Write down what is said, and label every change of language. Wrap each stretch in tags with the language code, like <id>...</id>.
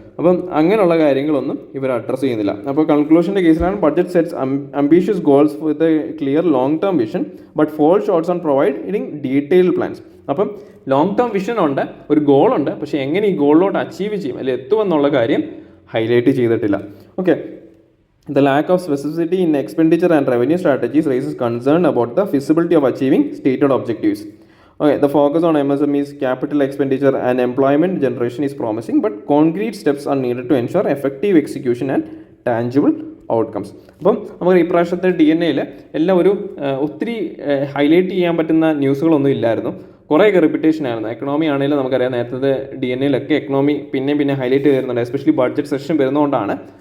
<ml>അപ്പം അങ്ങനെയുള്ള കാര്യങ്ങളൊന്നും ഇവർ അഡ്രസ്സ് ചെയ്യുന്നില്ല. അപ്പോൾ കൺക്ലൂഷൻ്റെ കേസിലാണ്</ml> <en>Budget sets ambitious goals with a clear long term vision but fall shorts on providing detailed plans.</en> <ml>അപ്പം ലോങ് ടേം വിഷൻ ഉണ്ട്, ഒരു ഗോളുണ്ട്, പക്ഷേ എങ്ങനെ ഈ ഗോളിലോട്ട് അച്ചീവ് ചെയ്യും അല്ലെങ്കിൽ എത്തുമെന്നുള്ള കാര്യം ഹൈലൈറ്റ് ചെയ്തിട്ടില്ല.</ml> <en>Okay, the lack of specificity in expenditure and revenue strategies raises concern about the feasibility of achieving stated objectives. Okay, the focus on MSMEs, capital expenditure and employment generation is promising, but concrete steps are needed to ensure effective execution and tangible outcomes.</en> <ml>അപ്പം നമുക്ക് ഈ പ്രാവശ്യത്തെ DNA-യിൽ എല്ലാം ഒത്തിരി highlight ചെയ്യാൻ പറ്റുന്ന ന്യൂസുകളൊന്നും ഇല്ലായിരുന്നു. കുറേയൊക്കെ റിപ്പീറ്റേഷൻ ആയിരുന്നു. എക്കണോമി ആണെങ്കിലും നമുക്കറിയാം നേരത്തെ DNA-യിലൊക്കെ എക്കണോമി പിന്നെ ഹൈലൈറ്റ് ചെയ്തിരുന്നുണ്ട്, എസ്പെഷ്യലി ബഡ്ജറ്റ് സെഷൻ വരുന്നതുകൊണ്ടാണ്.</ml>